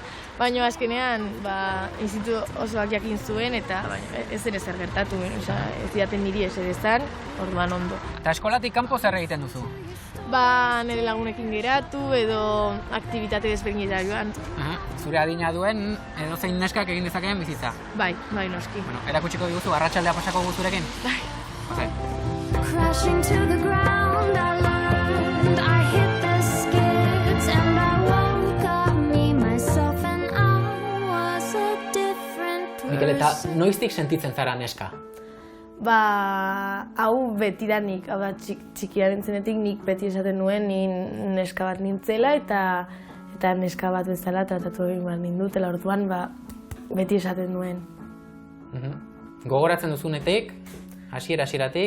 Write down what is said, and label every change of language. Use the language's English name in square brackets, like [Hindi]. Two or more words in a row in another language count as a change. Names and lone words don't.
[Basque] Baina azkenean, institutu osoak jakin zuen eta ez ere zer gertatu, ez diaten niri ez ere zan, orduan ondo. Eta eskolatik kanpo zer egiten duzu? Nire lagunekin geratu edo aktibitate desberdinetara joan. Zure adina duen edozein neskak egin dezakeen bizitza? Bai, noski. Erakutsiko diguzu, arratsaldea pasako guzurekin? Bai. [English] Crashing to the ground, I learned I hit the skids and I woke up me, myself and I was a different person. [Basque] Mikel, eta noiztik sentitzen zara neska? Hau betidanik, hau da txikiaren zenetik nik beti esaten nuen ni neska bat nintzela eta neska bat bezala tratatu egin behar nindutela, orduan beti esaten nuen. Gogoratzen duzunetik, hasieratik?